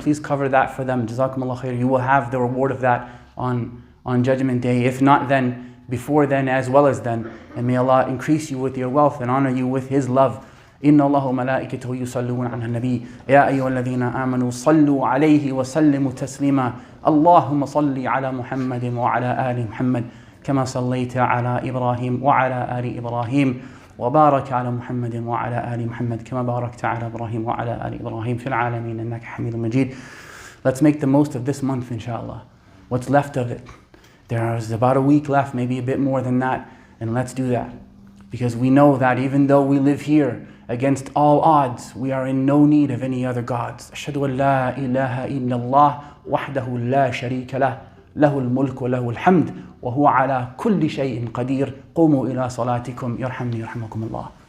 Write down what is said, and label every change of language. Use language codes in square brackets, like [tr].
[en] Please cover that for them. [ar] Jazakumullahu khairan. [en] You will have the reward of that on Judgment Day. If not then, before then as well as then. And may Allah increase you with your wealth and honor you with His love. [ar] إن الله وملائكته يصلون على النبي يا أيها الذين آمنوا صلوا عليه وسلموا تسليما اللهم صل على محمد وعلى آل محمد كما صليت على إبراهيم وعلى آل إبراهيم وبارك على محمد وعلى آل محمد كما باركت على إبراهيم وعلى آل إبراهيم في العالمين إنك حميد مجيد. [en] Let's make the most of this month, inshallah. What's left of it? There is about a week left, maybe a bit more than that, and let's do that. Because we know that even though we live here, against all odds, we are in no need of any other gods. [ar] أشهد أن لا إله إلا الله وحده لا شريك له له الملك وله الحمد وهو على كل شيء قدير قوموا إلى صلاتكم يرحمني يرحمكم الله.